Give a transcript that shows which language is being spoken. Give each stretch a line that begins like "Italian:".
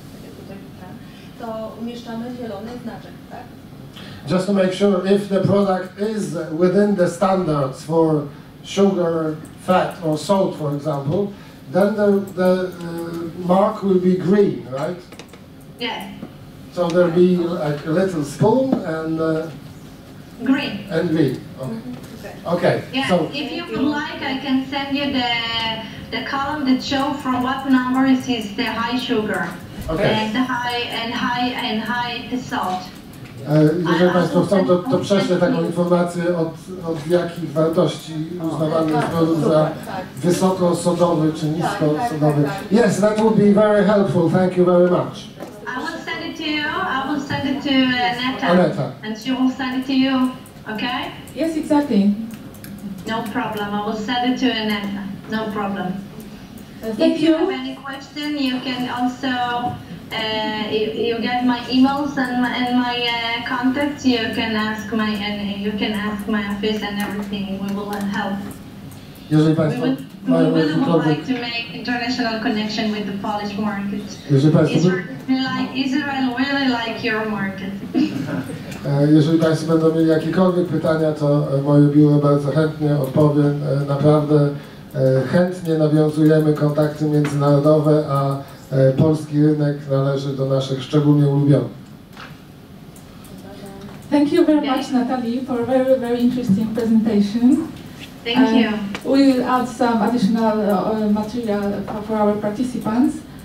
Polish: Tak jak tutaj to umieszczamy zielony znaczek, tak?
English: Just to make sure if the product is within the standards for sugar, fat or salt, for example, then the mark will be green, right? Yes. So there'll be like a little spoon and Green. And green. Okay. Okay. Yeah. So If you would like, I can send you the column that shows from what numbers is the high sugar. Okay. And the high the salt.
Polish: Jeżeli Państwo chcą, to prześlę taką informację od jakich wartości uznawany jest produkt za wysokosodowy czy niskosodowy.
English: Yes, that would be very helpful. Thank you very much. I will send it to you. I will send it to Aneta. and she will send it to you. Okay? Yes, exactly. No problem. I will send it to Aneta. No problem. Thank If you have any question, you can also you get my emails and my contacts. You can ask my office and everything. We will help.
Polish: Jeżeli Państwo
English: We
Polish: mają
English: really would
Polish: jakikolwiek...
English: like to make international connection with the Polish market.
Polish: Jeżeli Państwo...
English: Israel really like your market.
Polish: Jeżeli Państwo będą mieli jakiekolwiek pytania, to moje biuro bardzo chętnie odpowie. Naprawdę chętnie nawiązujemy kontakty międzynarodowe, a polski rynek należy do naszych szczególnie ulubionych.
English: Thank you very much, Natalie, for a very, very interesting presentation. Thank you. We will add some additional material for our participants.